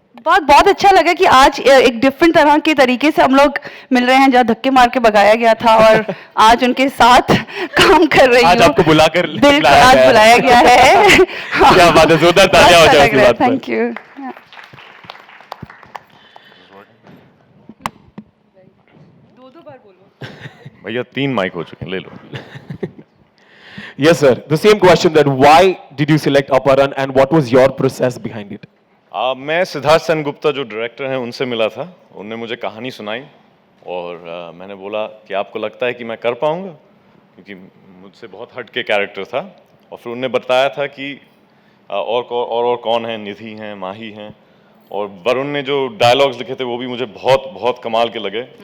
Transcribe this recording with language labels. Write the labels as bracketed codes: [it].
[hi] बहुत बहुत अच्छा लगा कि आज एक डिफरेंट तरह के तरीके से हम लोग मिल रहे हैं, जहाँ धक्के मार के भगाया गया था, और आज उनके साथ काम कर रही हूँ। आज आपको बुलाकर बिल्कुल, आज बुलाया गया है। क्या बात है, जोरदार तालियां हो जाए उसकी बात पर। Thank you. भैया 3 माइक हो चुके हैं, ले लो। [en] Yes, sir. The same question, that why did you select Aparan and what was your process behind it? [hi] मैं सिद्धार्थ सेनगुप्ता जो डायरेक्टर हैं उनसे मिला था। उनने मुझे कहानी सुनाई और मैंने बोला कि आपको लगता है कि मैं कर पाऊंगा, क्योंकि मुझसे बहुत हट के कैरेक्टर था। और फिर उनने बताया था कि और कौन है, निधि हैं, माही हैं, और वरुण ने जो डायलॉग्स लिखे थे वो भी मुझे बहुत बहुत कमाल के लगे।